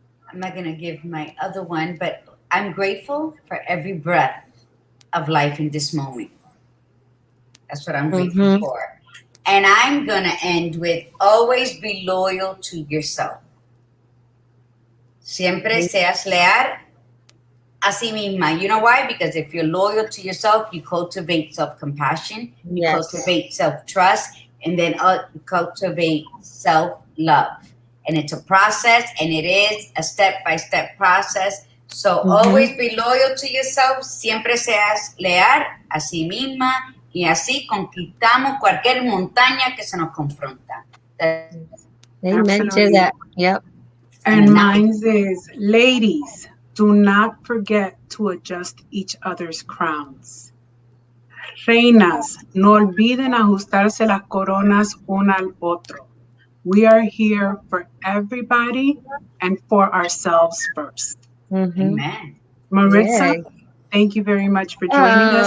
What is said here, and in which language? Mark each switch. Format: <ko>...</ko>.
<en>I'm not going to give my other one, but I'm grateful for every breath of life in this moment. That's what I'm grateful for. And I'm going to end with always be loyal to yourself.</en> <es>Siempre seas leal a sí misma.</es> <en>You know why? Because if you're loyal to yourself, you cultivate self-compassion, you cultivate self-trust, and then cultivate self-love. And it's a process, and it is a step-by-step process. So always be loyal to yourself,</en> <es>siempre seas leal a sí misma, y así conquistamos cualquier montaña que se nos confronta.</es> <en>Amen to that. Yep. And mine is, ladies, Do not forget to adjust each other's crowns.</en> <es>Reinas, no olviden ajustarse las coronas una al otro.</es> <en>We are here for everybody and for ourselves first. Amen. Maritza, Yay. thank you very much for joining us</en>